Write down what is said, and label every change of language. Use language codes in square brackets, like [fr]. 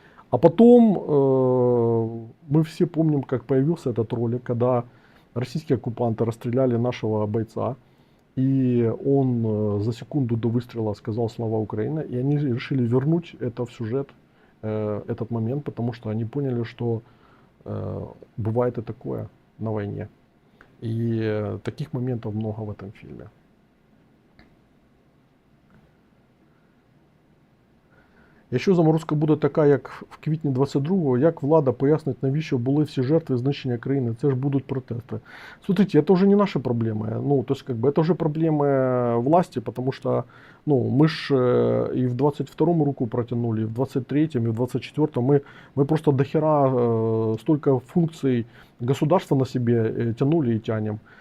[ru] А потом мы все помним, как появился этот ролик, когда российские оккупанты расстреляли нашего бойца, и он за секунду до выстрела сказал «Слава Украине», и они решили вернуть это в сюжет, этот момент, потому что они поняли, что бывает и такое на войне. И таких моментов много в этом фильме. [uk] Якщо заморозка буде така, як в квітні 22-го, як влада пояснить, навіщо були всі жертви знищення країни? Це ж будуть протести. [ru] Смотрите, это уже не наши проблемы. Ну, то есть, как бы, это уже проблемы власти, потому что, ну, мы ж и в 22-м руку протянули, и в 23-м, и в 24-м. Мы просто дохера столько функций государства на себе тянули и тянем.